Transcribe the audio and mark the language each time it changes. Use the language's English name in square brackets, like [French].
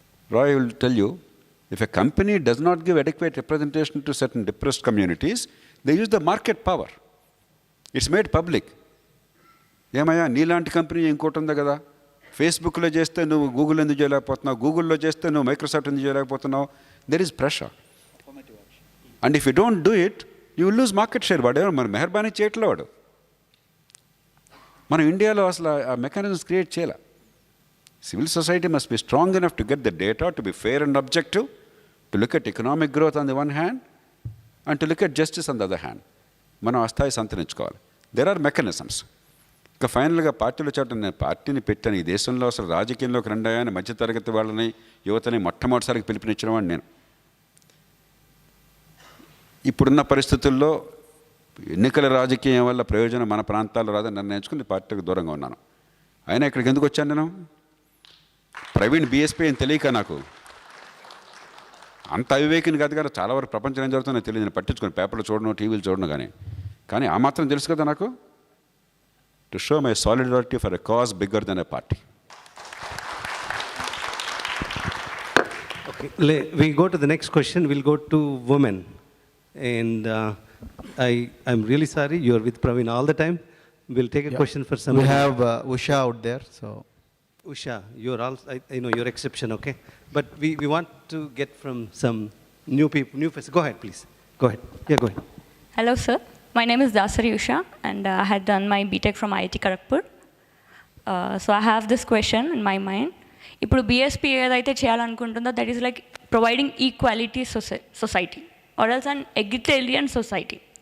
[English] Roy will tell you, if a company does not give adequate representation to certain depressed communities, they use the market power. It's made public. [Telugu] ఏమయ్యా నీలాంటి company ఇంకోటి ఉంది కదా, ఫేస్బుక్లో చేస్తే నువ్వు Google ఎందుకు చేయలేకపోతున్నావు, గూగుల్లో చేస్తే నువ్వు మైక్రోసాఫ్ట్ ఎందుకు చేయలేకపోతున్నావు? [English] There is pressure. And if you don't do it you will lose market share. [Telugu] వాడు మన మెహర్బానీ చేయట్లే వాడు. మనం ఇండియాలో అసలు ఆ మెకానిజమ్స్ క్రియేట్ చేయాలి. [English] Civil society must be strong enough to get the data, to be fair and objective, to look at economic growth on the one hand, and to look at justice on the other hand. [Telugu] మనం ఆ స్థాయి సంతరించుకోవాలి. [English] There are mechanisms. [Telugu] ఇక ఫైనల్గా పార్టీలో చోట నేను పార్టీని పెట్టాను. ఈ దేశంలో అసలు రాజకీయంలోకి రెండయ్యాని మధ్యతరగతి వాళ్ళని, యువతని మొట్టమొదటిసారికి పిలుపునిచ్చిన వాడిని నేను. ఇప్పుడున్న పరిస్థితుల్లో ఎన్నికల రాజకీయం వల్ల ప్రయోజనం మన ప్రాంతాల్లో రాదని నిర్ణయించుకుని పార్టీకి దూరంగా ఉన్నాను. అయినా ఇక్కడికి ఎందుకు వచ్చాను నేను? ప్రవీణ్ బీఎస్పీ అని తెలియక నాకు అంత అవివేకిని కాదు కదా, చాలా వరకు ప్రపంచం ఏం జరుగుతుందో తెలియదు. నేను పట్టించుకుని పేపర్లు చూడను, టీవీలు చూడను, కానీ ఆ మాత్రం తెలుసు కదా నాకు. [English] To show my solidarity for a cause bigger than a party. Okay, we go to the next question. We'll go to women. And I'm really sorry, you're with Praveen all the time. We'll take a question for some. We have Usha out there, so. Usha, you're also, I know you're exception, okay? But we want to get from some new people, new faces. Go ahead, please. Go ahead. Yeah, go ahead. Hello, sir. My name is Dasari Usha, and I had done my BTech from IIT Kharagpur. So I have this question in my mind. [Telugu] ఇప్పుడు BSP ఏదైతే చేయాలనుకుంటుందో [English] That is like providing equality society or else an egalitarian society.